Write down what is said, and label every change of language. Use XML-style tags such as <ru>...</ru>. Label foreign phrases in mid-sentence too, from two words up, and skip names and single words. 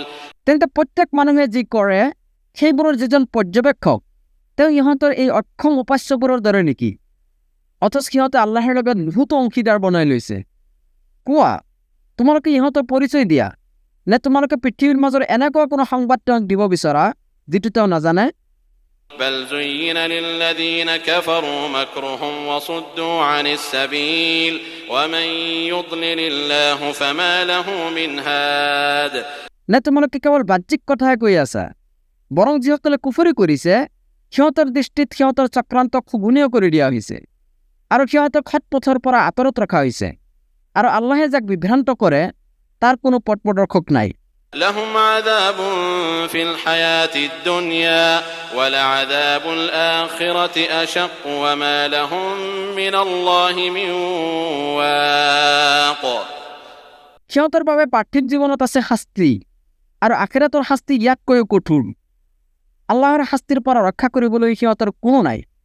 <as>তেন্তে প্ৰত্যেক মানুহে যি কৰে সেইবোৰৰ যিজন পৰ্যবেক্ষক তেওঁ ইহঁতৰ এই অক্ষম উপাস্যবোৰৰ দৰে নেকি অথচ সিহঁতে আল্লাহৰ লগত নিহুত অংশীদাৰ বনাই লৈছে কোৱা তোমালোকে ইহঁতৰ পৰিচয় দিয়া নে তোমালোকে পৃথিৱীৰ মাজৰ এনেকুৱা কোনো সংবাদ তেওঁক দিব বিচৰা যিটো তেওঁ নাজানে</as> <ar>بل زين للذين كفروا مكرهم وصدوا عن السبيل ومن يضلل الله فما له من هاد</ar> <as>নে তোমালোকে কেৱল বাহ্যিক কথাই কৈ আছা বৰং যিসকলে কুফৰি কৰিছে সিহঁতৰ দৃষ্টিত সিহঁতৰ চক্ৰান্তক সুগুণীয় কৰি দিয়া হৈছে আৰু সিহঁতক সৎ পথৰ পৰা আঁতৰত ৰখা হৈছে আৰু আল্লাহে যাক বিভ্ৰান্ত কৰে তাৰ কোনো পথ প্ৰদৰ্শক নাই</as> <ar>لهم عذاب في الحياة الدنيا ولعذاب الآخرة أشق وما لهم من الله من واق</ar> <as>সিহঁতৰ বাবে পাৰ্থিৱ জীৱনত আছে শাস্তি আৰু আখিৰাতৰ শাস্তি ইয়াতকৈও কঠোৰ আল্লাহৰ শাস্তিৰ পৰা ৰক্ষা কৰিবলৈ সিহঁতৰ কোনো নাই</as>